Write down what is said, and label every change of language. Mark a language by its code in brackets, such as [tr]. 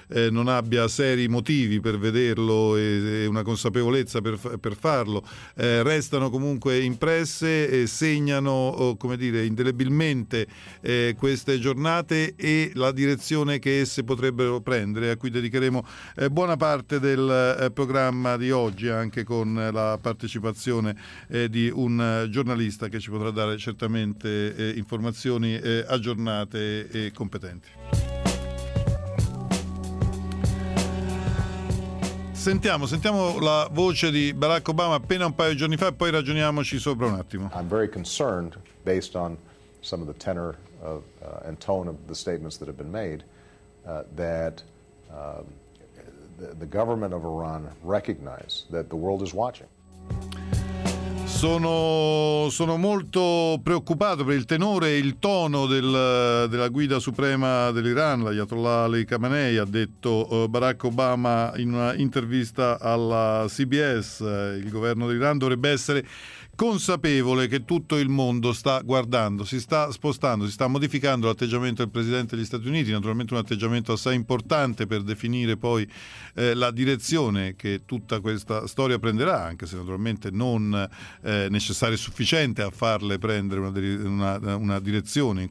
[it] non abbia seri motivi per vederlo e una consapevolezza per farlo, restano comunque impresse e segnano, come dire, indelebilmente queste giornate e la direzione che esse potrebbero prendere, a cui dedicheremo buona parte del programma di oggi, anche con la partecipazione di un giornalista che ci potrà dare certamente informazioni aggiornate e competenti. Sentiamo la voce di Barack Obama appena un paio di giorni fa e poi ragioniamoci sopra un attimo. [en] I'm very concerned based on some of the tenor of, and tone of the statements that have been made that the government of Iran recognize that the world is watching. [it] Sono molto preoccupato per il tenore e il tono della guida suprema dell'Iran, l'Ayatollah Ali Khamenei, ha detto Barack Obama in una intervista alla CBS. Il governo dell'Iran dovrebbe essere consapevole che tutto il mondo sta guardando, si sta spostando, si sta modificando l'atteggiamento del Presidente degli Stati Uniti, naturalmente un atteggiamento assai importante per definire poi la direzione che tutta questa storia prenderà, anche se naturalmente non necessario e sufficiente a farle prendere una direzione.